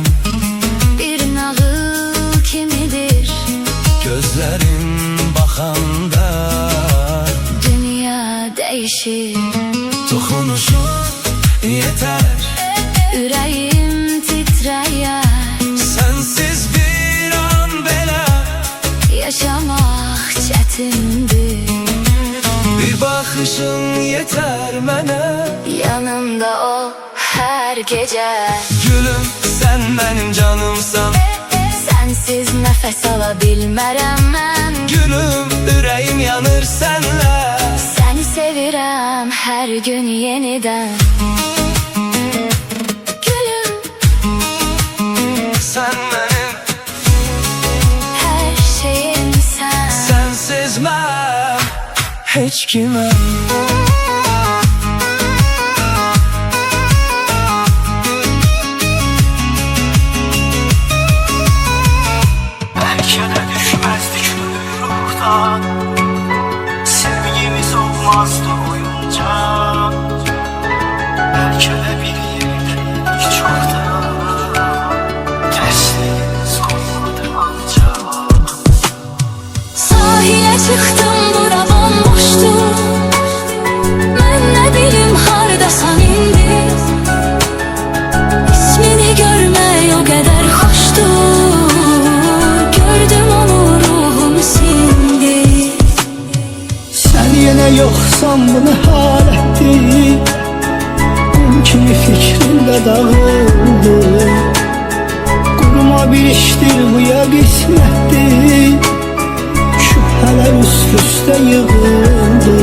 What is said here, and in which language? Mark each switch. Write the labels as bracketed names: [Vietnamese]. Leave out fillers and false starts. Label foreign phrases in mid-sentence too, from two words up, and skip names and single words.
[Azerbaijani] bir nağıl kimidir. [Turkish] gözlerin bakanda Dünya değişir, dokunuşun yeter. [Azerbaijani] ürəyim titrəyər. Sensiz bir an belə Yaşamaq çətindir. [Turkish] bir bakışın yeter mənə. [Azerbaijani] Yanımda ol hər gecə. [Turkish] Gülüm sen benim canımsan, [Azerbaijani] Sensiz nəfəs ala bilmərəm mən. [Turkish] gülüm yüreğim yanır senle. [Azerbaijani] sevirəm hər gün yenidən. [Turkish] Gülüm, Sen benim [Azerbaijani] hər şeyim sən. [Turkish] sensiz ben hiç kime. Belki de düşmezdik ruhtan, sevgimiz olmazdı oyunca. Belki de bir yerdeydik çoktan, tersliğimiz koymadı ancak. [Azerbaijani] Sahilə çıxdım, bura bomboşdu. Mən nə bilim hardasan indi. İsmini görmək o qədər xoşdur. Gördüm onu, ruhum sindi. [Turkish] Sen yine yoksan bu ne halettir? Kum kimi fikrimde dağıldı. Kuruma bir iştir bu ya kısmettir. Şüpheler üst üste yığıldı.